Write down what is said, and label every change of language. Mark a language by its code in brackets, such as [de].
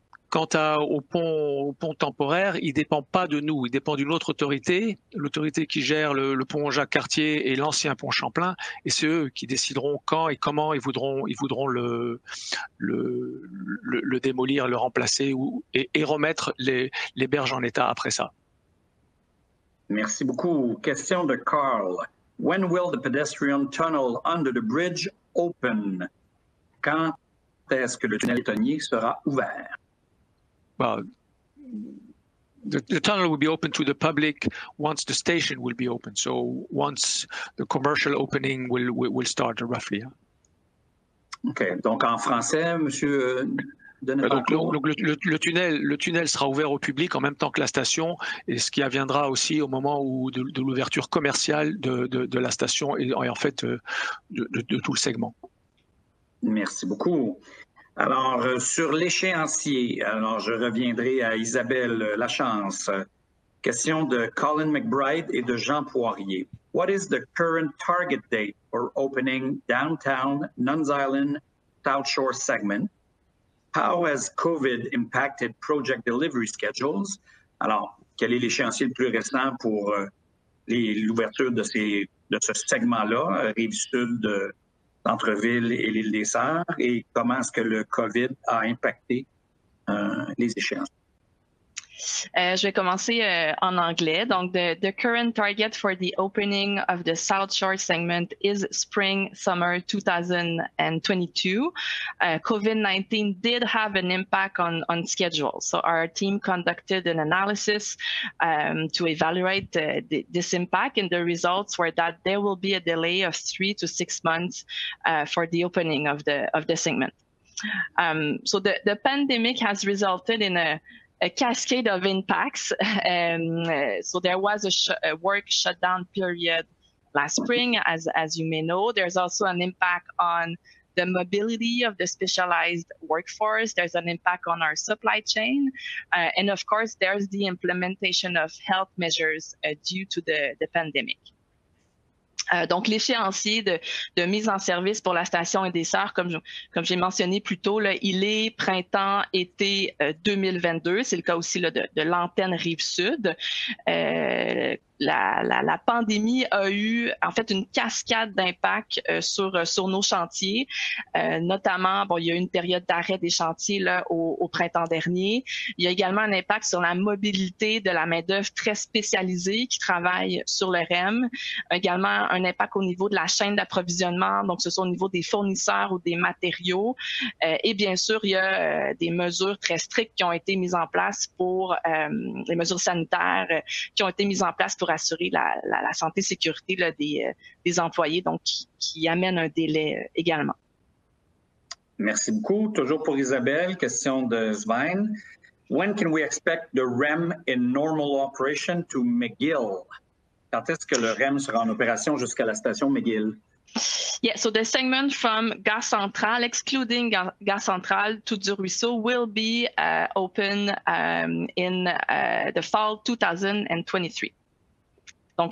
[fr] Quant au pont temporaire, il ne dépend pas de nous, il dépend d'une autre autorité, l'autorité qui gère le pont Jacques-Cartier et l'ancien pont Champlain, et c'est eux qui décideront quand et comment ils voudront le démolir, le remplacer et remettre les berges en état après ça. Merci beaucoup. Question de Carl. [en] When will the pedestrian tunnel under the bridge open? [fr] Quand est-ce que le tunnel piétonnier sera ouvert? [en] Well, the tunnel will be open to the public once the station will be open. So once the commercial opening will start roughly. [fr] OK. Donc en français, Monsieur Denettencourt. Donc le tunnel sera ouvert au public en même temps que la station, et ce qui adviendra aussi au moment de l'ouverture commerciale de la station et en fait de tout le segment. Merci beaucoup. Alors, sur l'échéancier, alors je reviendrai à Isabelle Lachance. Question de Colin McBride et de Jean Poirier. [en] What is the current target date for opening downtown Nuns Island South Shore segment? How has COVID impacted project delivery schedules? [fr] Alors, quel est l'échéancier le plus récent pour l'ouverture de ce segment-là, Rive-Sud, Centre-Ville et l'île des Sœurs, et comment est-ce que le COVID a impacté les échéances? Je vais commencer en anglais. [en] Donc, the current target for the opening of the South Shore segment is spring/summer 2022. COVID-19 did have an impact on schedule. So our team conducted an analysis to evaluate this impact, and the results were that there will be a delay of 3 to 6 months for the opening of the segment. So the pandemic has resulted in a cascade of impacts. So there was a work shutdown period last spring, as you may know. There's also an impact on the mobility of the specialized workforce. There's an impact on our supply chain. And of course, there's the implementation of health measures due to the pandemic. [fr] Donc, l'échéancier de mise en service pour la station des Sœurs, comme j'ai mentionné plus tôt, là, il est printemps-été 2022. C'est le cas aussi là, de l'antenne Rive-Sud. la pandémie a eu en fait une cascade d'impact sur nos chantiers. Notamment, bon, il y a eu une période d'arrêt des chantiers là, au printemps dernier. Il y a également un impact sur la mobilité de la main-d'œuvre très spécialisée qui travaille sur le REM. Également, un impact au niveau de la chaîne d'approvisionnement, donc ce soit au niveau des fournisseurs ou des matériaux. Et bien sûr, il y a des mesures très strictes qui ont été mises en place pour les mesures sanitaires qui ont été mises en place pour assurer la santé et sécurité là, des employés, donc qui amènent un délai également. Merci beaucoup. Toujours pour Isabelle, question de Svein. [en] When can we expect the REM in normal operation to McGill? [fr] Quand est-ce que le REM sera en opération jusqu'à la station McGill? [en] Yeah, so the segment from Gare Centrale, excluding Gare Centrale to du Ruisseau, will be open in the fall 2023. Donc,